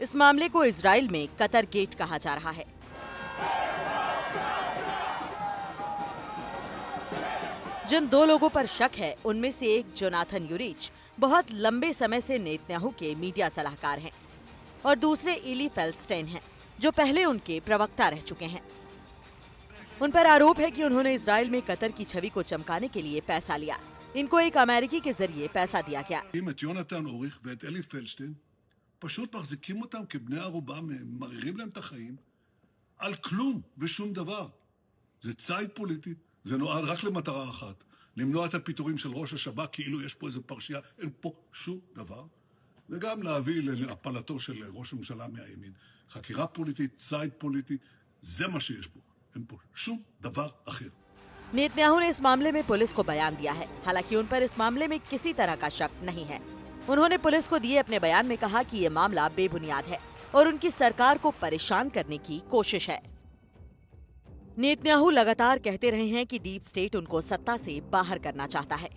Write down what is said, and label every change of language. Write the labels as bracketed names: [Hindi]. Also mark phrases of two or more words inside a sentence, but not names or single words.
[Hindi] इस मामले को इजराइल में कतर गेट कहा जा रहा है। जिन दो लोगों पर शक है उनमें से एक जोनाथन यूरिच बहुत लंबे समय से नेतन्याहू के मीडिया सलाहकार हैं और दूसरे इली फेल्डस्टेन हैं जो पहले उनके प्रवक्ता रह चुके हैं। उन पर आरोप है कि उन्होंने इजराइल में कतर की छवि को चमकाने के लिए पैसा लिया। इनको एक अमेरिकी के जरिए पैसा दिया गया। [Hebrew] את יונתן אוריך ואת אלי פלדשטיין פשוט מחזיקים אותם כבני ערובה, מרעירים להם את החיים על כלום ושום דבר. זה ציד פוליטי, זה נועד רק למטרה אחת, למנוע את הפיטורים של ראש השב"כ כאילו יש פה איזו פרשייה, אין פה שום דבר, וגם להביא להפלתו של ראש הממשלה מהימין. חקירה פוליטית, ציד פוליטי, זה מה שיש פה, אין פה שום דבר אחר. [Hindi] नेतन्याहू ने इस मामले में पुलिस को बयान दिया है। हालांकि उन पर इस मामले में किसी तरह का शक नहीं है। उन्होंने पुलिस को दिए अपने बयान में कहा कि ये मामला बेबुनियाद है और उनकी सरकार को परेशान करने की कोशिश है। नेतन्याहू लगातार कहते रहे हैं कि [English] deep state [Hindi] उनको सत्ता से बाहर करना चाहता है।